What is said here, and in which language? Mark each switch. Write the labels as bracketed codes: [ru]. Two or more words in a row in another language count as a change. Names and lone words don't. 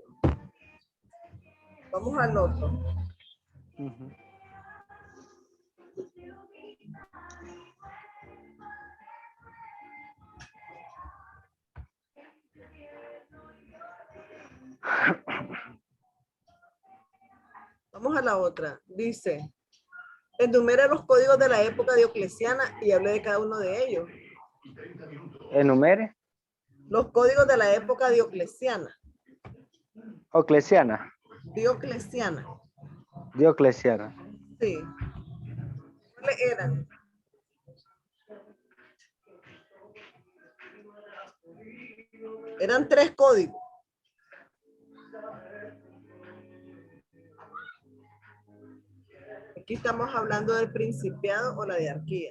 [es] Vamos al otro. Vamos a la otra. Dice, enumere los códigos de la época diocleciana y hable de cada uno de ellos. ¿Enumere? Los códigos de la época diocleciana. Oclesiana. Diocleciana. Dioclesiana. Sí. ¿Cuáles eran? Eran 3 códigos. Aquí estamos hablando del principiado o la diarquía.